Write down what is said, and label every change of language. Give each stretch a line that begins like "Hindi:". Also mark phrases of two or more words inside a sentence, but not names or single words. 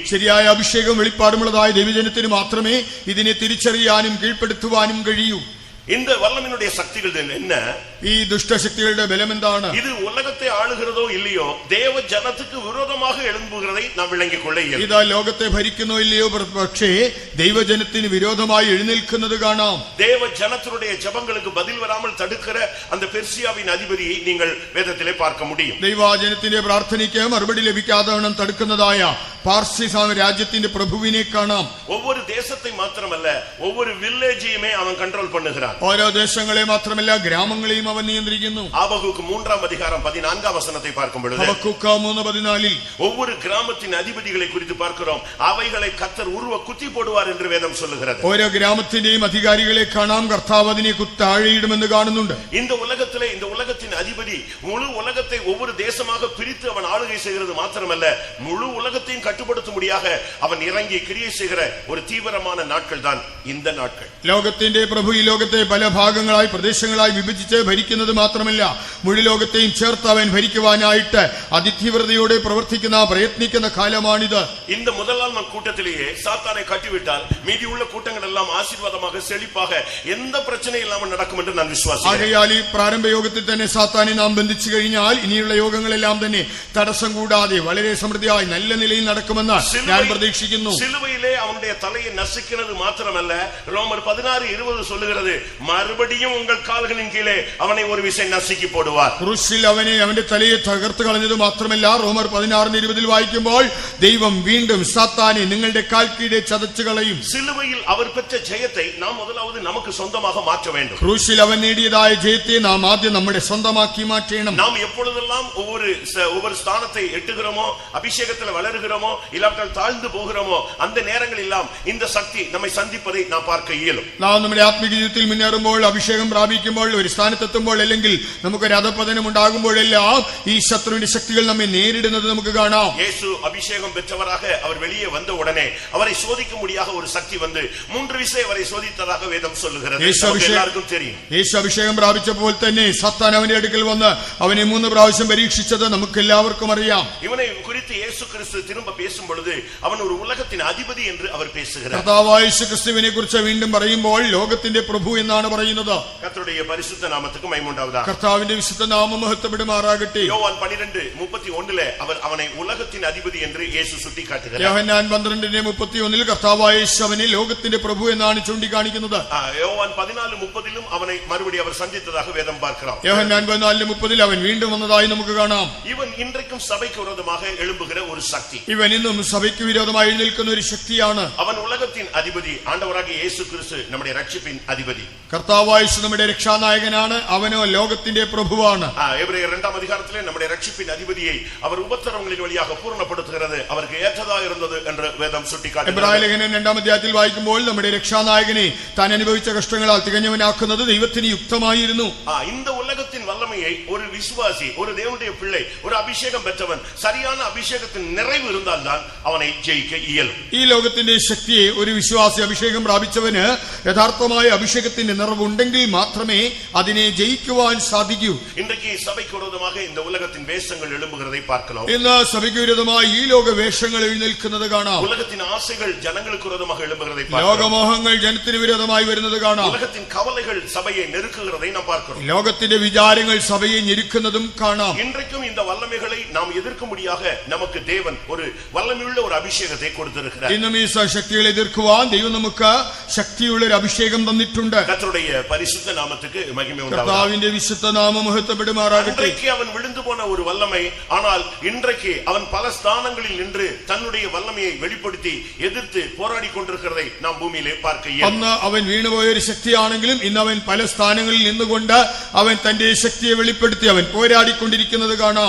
Malayalam: ശരിയായ അഭിഷേകം വെളിപ്പാടുമുള്ളതായ ദൈവജനത്തിന് മാത്രമേ ഇതിനെ തിരിച്ചറിയാനും കീഴ്പ്പെടുത്തുവാനും കഴിയൂ.
Tamil: இந்த வல்லமையினுடைய சக்திகள் என்ன?
Malayalam: ഈ ദുഷ്ടശക്തികളുടെ ബലം എന്താണ്?
Tamil: இது உலகத்தை ஆளுகிறதோ இல்லையோ தேவ ஜனத்துக்கு விரோதமாக எழும்புகிறதை நாம் விளங்கிக் கொள்ள இயலும்.
Malayalam: ഇതാ ലോകത്തെ ഭരിക്കുന്നോ ഇല്ലയോ, പക്ഷേ ദൈവജനത്തിന് വിരോധമായി എഴുന്നേൽക്കുന്നത് കാണാം.
Tamil: தேவ ஜனத்தினுடைய ஜெபங்களுக்கு பதில் வராமல் தடுக்கிற அந்த பெர்சியாவின் அதிபதியை நீங்கள் வேதத்திலே பார்க்க முடியும்.
Malayalam: ദൈവജനത്തിന്റെ പ്രാർത്ഥനയ്ക്ക് മറുപടി ലഭിക്കാതെ തടുക്കുന്നതായ പാർസി രാജ്യത്തിന്റെ പ്രഭുവിനെ കാണാം.
Tamil: ஒவ்வொரு தேசத்தை மாத்திரமல்ல, ஒவ்வொரு வில்லேஜையுமே அவன் கண்ட்ரோல் பண்ணுகிறான்.
Malayalam: ഓരോ ദേശങ്ങളെ മാത്രമല്ല, ഗ്രാമങ്ങളെയും അവൻ നിയന്ത്രിക്കുന്നു.
Tamil: ஆபகுக்கு 3 அதிகாரம் 14 வசனத்தை பார்க்கும் பொழுது
Malayalam: ഹബക്കൂക്ക് 3:14
Tamil: ஒவ்வொரு கிராமத்தின் அதிபதிகளை குறித்து பார்க்கிறோம். அவைகளை கர்த்தர் உருவ குத்தி போடுவார் என்று வேதம் சொல்லுகிறது.
Malayalam: ഓരോ ഗ്രാമത്തിന്റെയും അധികാരികളെ കാണാം. കർത്താവ് അതിനെ താഴെയിടുമെന്ന് കാണുന്നുണ്ട്.
Tamil: இந்த உலகத்திலே இந்த உலகத்தின் அதிபதி முழு உலகத்தை ஒவ்வொரு தேசமாக பிரித்து அவன் ஆளுகை செய்கிறது மாத்திரமல்ல, முழு உலகத்தையும் கட்டுப்படுத்தும்படியாக அவன் இறங்கி கிரியை செய்கிற ஒரு தீவிரமான நாட்கள் தான் இந்த நாட்கள்.
Malayalam: ലോകത്തിന്റെ പ്രഭു ഈ ലോകത്തെ പല ഭാഗങ്ങളായി പ്രദേശങ്ങളായി വിഭജിച്ച് ഭരിക്കുന്നത് മാത്രമല്ല, മുഴു ലോകത്തെയും ചേർത്ത് അവൻ ഭരിക്കുവാനായിട്ട് അതിതീവ്രതയോടെ പ്രയത്നിക്കുന്ന കാലമാണിത്.
Tamil: இந்த முதல் நாள் கூட்டத்திலேயே சாத்தானை கட்டிவிட்டால் மீதி உள்ள கூட்டங்கள் எல்லாம் ஆசீர்வாதமாக செழிப்பாக எந்த பிரச்சனை இல்லாமல் நடக்கும் என்று நான் விசுவாசிக்கிறேன்.
Malayalam: ആകയാൽ ഈ പ്രാരംഭ യോഗത്തിൽ തന്നെ സാത്താനെ നാം ബന്ധിച്ചു കഴിഞ്ഞാൽ ഇനിയുള്ള യോഗങ്ങളെല്ലാം തന്നെ തടസ്സം കൂടാതെ വളരെ സമൃദ്ധിയായി നല്ല നിലയിൽ നടക്കുമെന്ന് ഞാൻ പ്രതീക്ഷിക്കുന്നു.
Tamil: சிலுவையிலே அவனுடைய தலையை நசுக்கிறது மாத்திரமல்ல, ரோமர் 16:20 சொல்லுகிறது, மறுபடியும் உங்கள் கால்களின் கீழே அவனை ஒரு விசை நசுக்கி போடுவார்.
Malayalam: ക്രൂശിൽ അവന്റെ തലയെ തകർത്ത് കളഞ്ഞത് മാത്രമല്ല, റോമർ 16:20 വായിക്കുമ്പോൾ ദൈവം വീണ്ടും സാത്താനെ നിങ്ങളുടെ കാൽ കീഴെ ചതച്ചു കളയും.
Tamil: சிலுவையில் அவர் பெற்ற ஜெயத்தை நாம் முதலாவது நமக்கு சொந்தமாக மாற்ற வேண்டும்.
Malayalam: ക്രൂശിൽ അവൻ നേടിയതായ ജയത്തെ നാം ആദ്യം നമ്മുടെ സ്വന്തമാക്കി മാറ്റണം.
Tamil: நாம் எப்பொழுதெல்லாம் ஒவ்வொரு ஸ்தானத்தை எட்டுகிறோமோ, அபிஷேகத்தில் வளருகிறோமோ, இல்லாவிட்டால் தாழ்ந்து போகிறோமோ, அந்த நேரங்கள் எல்லாம் இந்த சக்தி நம்மை சந்திப்பதை நாம் பார்க்க இயலும்.
Malayalam: നാം നമ്മുടെ ആത്മീയ ജീവിതത്തിൽ മുന്നേറുമ്പോൾ, അഭിഷേകം പ്രാപിക്കുമ്പോൾ, ഒരു സ്ഥാനത്തെത്തുമ്പോൾ, അല്ലെങ്കിൽ നമുക്കൊരു അധപതനം ഉണ്ടാകുമ്പോഴെല്ലാം ഈ ശത്രുവിന്റെ ശക്തികൾ നമ്മെ നേരിടുന്നത് നമുക്ക് കാണാം.
Tamil: இயேசு அபிஷேகம் பெற்றவராக அவர் வெளியே வந்த உடனே அவரை சோதிக்கும்படியாக ஒரு சக்தி வந்து 3 விசை அவரை சோதித்ததாக வேதம் சொல்லுகிறது. எல்லாருக்கும் தெரியும்.
Malayalam: യേശു അഭിഷേകം പ്രാപിച്ചപ്പോൾ തന്നെ സാത്താൻ അവന്റെ അടുക്കൽ വന്ന് അവനെ 3 പ്രാവശ്യം പരീക്ഷിച്ചത് നമുക്ക് എല്ലാവർക്കും അറിയാം.
Tamil: இவனை குறித்து இயேசு கிறிஸ்து திரும்ப பேசும் பொழுது அவன் ஒரு உலகத்தின் அதிபதி என்று அவர் பேசுகிறார்.
Malayalam: കർത്താവായ യേശു ക്രിസ്തുവിനെ കുറിച്ച് വീണ്ടും പറയുമ്പോൾ ലോകത്തിന്റെ പ്രഭു എന്നാണ് പറയുന്നത്.
Tamil: கர்த்தருடைய பரிசுத்த நாமத்துக்கு மகிமை உண்டாவதாக.
Malayalam: കർത്താവിന്റെ വിശുദ്ധ നാമം മഹത്വപ്പെടുമാറാകട്ടെ.
Tamil: யோவான் 12:31 அவர் அவனை உலகத்தின் அதிபதி என்று இயேசு சுட்டிக்காட்டுகிறார்.
Malayalam: യോഹന്നാൻ 12:31 കർത്താവായ യേശു അവനെ ലോകത്തിന്റെ പ്രഭു എന്നാണ് ചൂണ്ടിക്കാണിക്കുന്നത്.
Tamil: யோவான் 14:30 அவனை மறுபடியும் அவர் சந்தித்ததாக வேதம் பார்க்கிறோம்.
Malayalam: യോഹന്നാൻ 14:30 അവൻ വീണ്ടും വന്നതായി നമുക്ക് കാണാം.
Tamil: இவன் இன்றைக்கும் சபைக்கு விரோதமாக எழும்புகிற ஒரு சக்தி.
Malayalam: ഇവൻ ഇവൻ ഇന്നും സഭയ്ക്ക് വിരോധമായി എഴുന്നേൽക്കുന്ന ഒരു ശക്തിയാണ്.
Tamil: அவன் உலகத்தின் அதிபதி, ஆண்டவராகிய இயேசு கிறிஸ்து நம்முடைய ரட்சிப்பின் அதிபதி.
Malayalam: കർത്താവായ യേശു നമ്മുടെ രക്ഷാനായകനാണ്, അവനോ ലോകത്തിന്റെ പ്രഭുവാണ്.
Tamil: எபிரேயர் 2ஆம் அதிகாரத்திலே நம்முடைய ரட்சிப்பின் அதிபதியை அவர் உபத்திரவங்களின் வழியாக பூர்ணப்படுத்துகிறது, அவருக்கு ஏற்றதாக இருந்தது என்று வேதம் சுட்டிக்காட்டுகிறது.
Malayalam: എബ്രായ ലേഖനം 2ആം അധ്യായത്തിൽ വായിക്കുമ്പോൾ നമ്മുടെ രക്ഷാനായകനെ താൻ അനുഭവിച്ച കഷ്ടങ്ങളാൽ തികഞ്ഞവനാക്കുന്നത് ദൈവത്തിന് യുക്തമായിരുന്നു.
Tamil: இந்த உலகத்தின் வல்லமையை ஒரு விசுவாசி, ஒரு தேவனுடைய பிள்ளை, ஒரு அபிஷேகம் பெற்றவன் சரியான அபிஷேகத்தின் நிறைவு இருந்தால்தான் அவனை ஜெயிக்க இயலும்.
Malayalam: ഈ ലോകത്തിന്റെ ശക്തിയെ ഒരു വിശ്വാസി അഭിഷേകം പ്രാപിച്ചവന് യഥാർത്ഥമായ അഭിഷേകത്തിന്റെ നിറവുണ്ടെങ്കിൽ മാത്രമേ അതിനെ ജയിക്കുവാൻ സാധിക്കൂ.
Tamil: இன்றைக்கு சபைக்கு விரோதமாக இந்த உலகத்தின் வேஷங்கள் எழும்புகிறதை பார்க்கலாம்.
Malayalam: ഇന്ന് സഭയ്ക്ക് വിരോധമായി ഈ ലോക വേഷങ്ങൾ എഴുന്നേൽക്കുന്നത് കാണാം.
Tamil: உலகத்தின் ஆசைகள் ஜனங்களுக்கு விரோதமாக எழும்புகிறதை பார்க்கலாம்.
Malayalam: ലോകമോഹങ്ങൾ ജനത്തിന് വിരോധമായി വരുന്നത് കാണാം.
Tamil: உலகத்தின் கவலைகள் சபையை நெருக்குகிறதை நாம் பார்க்கிறோம்.
Malayalam: ലോകത്തിന്റെ വിചാരങ്ങൾ സഭയെ ഞെരുക്കുന്നതും കാണാം.
Tamil: இன்றைக்கும் இந்த வல்லமைகளை நாம் எதிர்க்கும்படியாக நமக்கு தேவன் ஒரு வல்லமையுள்ள ஒரு அபிஷேகத்தை கொடுத்திருக்கிறார்.
Malayalam: ഇന്നും ഈ ശക്തികളെ എതിർക്കുവാൻ ദൈവം നമുക്ക് ശക്തിയുള്ള ഒരു അഭിഷേകം തന്നിട്ടുണ്ട്.
Tamil: கர்த்தருடைய பரிசுத்த நாமத்துக்கு மகிமை உண்டாவதாக.
Malayalam: കർത്താവിന്റെ വിശുദ്ധ നാമം മഹത്വപ്പെടുമാറാകട്ടെ.
Tamil: இன்றைக்கு அவன் விழுந்து போன ஒரு வல்லமை, ஆனால் இன்றைக்கு அவன் பல ஸ்தானங்களில் நின்று தன்னுடைய வல்லமையை வெளிப்படுத்தி எதிர்த்து போராடி கொண்டிருக்கிறதை நாம் பூமியிலே பார்க்க இயலும்.
Malayalam: അന്ന് അവൻ വീണുപോയ ഒരു ശക്തിയാണെങ്കിലും ഇന്ന് അവൻ പല സ്ഥാനങ്ങളിൽ നിന്നുകൊണ്ട് അവൻ തന്റെ ശക്തിയെ വെളിപ്പെടുത്തി അവൻ പോരാടിക്കൊണ്ടിരിക്കുന്നത് കാണാം.